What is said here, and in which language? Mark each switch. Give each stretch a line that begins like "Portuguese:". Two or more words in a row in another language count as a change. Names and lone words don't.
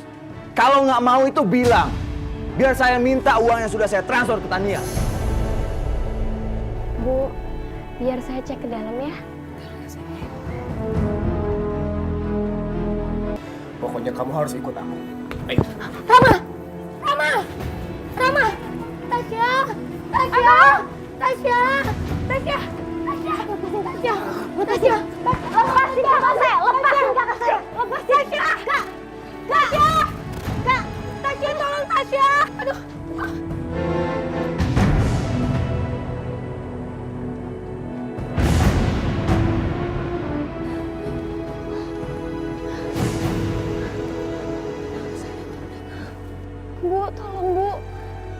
Indonesian: Kalau nggak mau itu bilang. Biar saya minta uang yang sudah saya transfer ke Tania. Bu, biar saya cek ke dalam ya. Pokoknya kamu harus ikut aku. Ayo. Rama! Rama! Rama! Tasya! Tasya! Tasya! Tasya! Tasya! Tasya! Lepasin kakak saya! Lepasin kakak saya! Lepasin! Tasya! Kak! Tasya! Kak! Tasya, tolong Tasya! Aduh! Bu, tolong Bu.